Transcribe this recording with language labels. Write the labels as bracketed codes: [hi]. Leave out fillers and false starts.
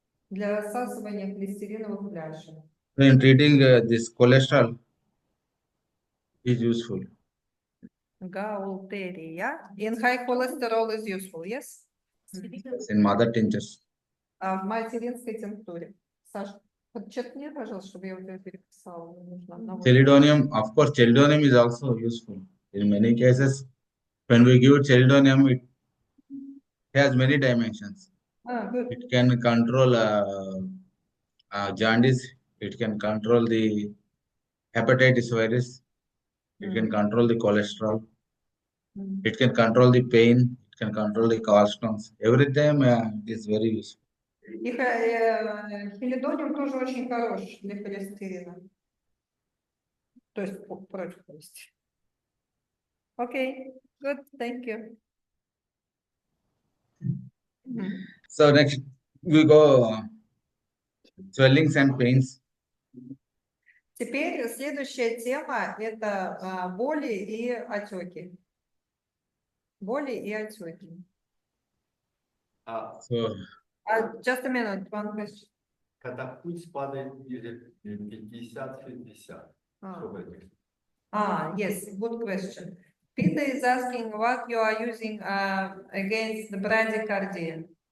[ru] Для рассасывания холестериновых пляшек. [en] In treating this cholesterol is useful. [ru] Гаултерия. [en] In high cholesterol is useful, yes? In mother tinctures. [ru] В материнской тинктуре. Саш, подчеркни, пожалуйста, чтобы я у тебя переписала. Мне нужно одного. [en] Chelidonium, of course, chelidonium is also useful. In many cases, when we give chelidonium, it has many dimensions. Good. It can control jaundice. It can control the hepatitis virus. It can control the cholesterol. It can control the pain. It can control the gallstones. Every time it is very useful. [ru] И хелидониум тоже очень хорош для холестерина. То есть против холестерина. [en] Окей, good, thank you. So next we go swellings and pains. [ru] Теперь следующая тема – это боли и отеки. Боли и отеки. [en] So Just a minute, one question. [ru] Когда пульс падает ниже 50-60, что в этом? [en] Yes, good question. Peter is asking what you are using against the bradycardia.